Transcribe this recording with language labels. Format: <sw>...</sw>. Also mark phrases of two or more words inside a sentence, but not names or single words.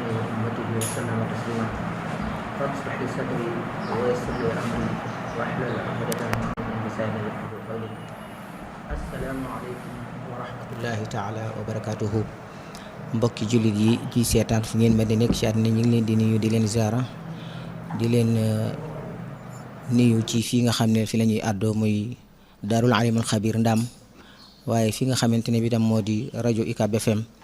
<ar>وأمته وسلم تسليما رب اشرح لي صدري ويسر لي أمري واحلل عقدة من لساني يفقهوا قولي السلام عليكم ورحمة الله تعالى وبركاته</ar> <wo>mbokki jullit yi ci seetaan fu ngeen mën di nekk ci àddina ñu ngi leen di nuyu di leen ziara di leen nuyu ci fii nga xam ne fi la ñuy àddoo muy daarul alimul xabir ndam waaye fi nga xamante ne bi tam moo di rajo UCAB FM</wo>